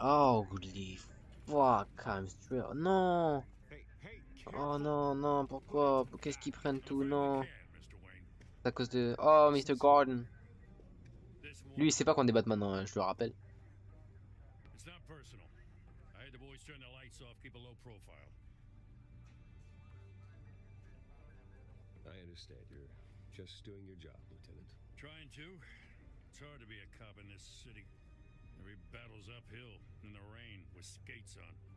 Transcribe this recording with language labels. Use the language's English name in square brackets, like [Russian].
[English] Oh, holy fuck, I'm straight. [French] Non. [English] Hey, [French] Oh non, non, pourquoi? Qu'est-ce qu'ils prennent tout? Non. [English] Mr. Wayne. [French] C'est à cause de. Oh, Mr. Gordon. [English] This [French] Lui, il sait pas qu'on est Batman, hein, je le rappelle. [English] It's not personal. I had the boys turn the lights off, keep a low profile. I understand. You're just doing your job, Lieutenant. Trying to. It's hard to be a cop in this city. Every battle's uphill, in the rain, with skates on.